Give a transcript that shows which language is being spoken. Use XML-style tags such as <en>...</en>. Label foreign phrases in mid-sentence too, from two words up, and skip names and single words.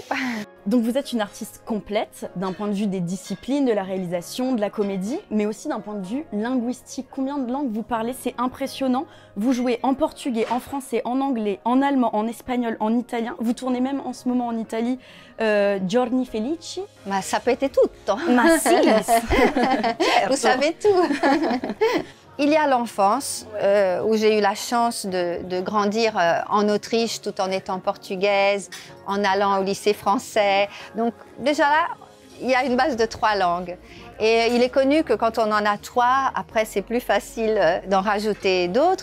<fr>Donc vous êtes une artiste complète d'un point de vue des disciplines, de la réalisation, de la comédie, mais aussi d'un point de vue linguistique. Combien de langues vous parlez? C'est impressionnant. Vous jouez en portugais, en français, en anglais, en allemand, en espagnol, en italien. Vous tournez même en ce moment en Italie Giorni Felici.</fr> <it>Ma sapete tutto. Ma sì.</it> <fr>Vous savez tout. Il y a l'enfance, où j'ai eu la chance de grandir en Autriche tout en étant portugaise, en allant au lycée français. Donc déjà là, il y a une base de 3 langues. Et il est connu que quand on en a 3, après c'est plus facile d'en rajouter d'autres.</fr>